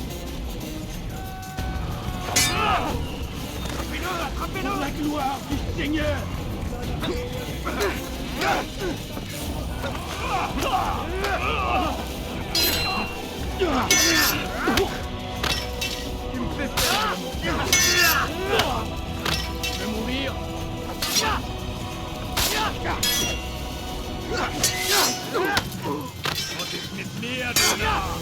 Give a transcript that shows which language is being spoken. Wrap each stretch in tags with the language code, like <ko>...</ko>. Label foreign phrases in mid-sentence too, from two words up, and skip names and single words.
<fr>Attrapez-le, pour la gloire du Seigneur. Tu me fais peur. Je vais mourir.</fr> <de>Was ist mit mir, Donner?</de>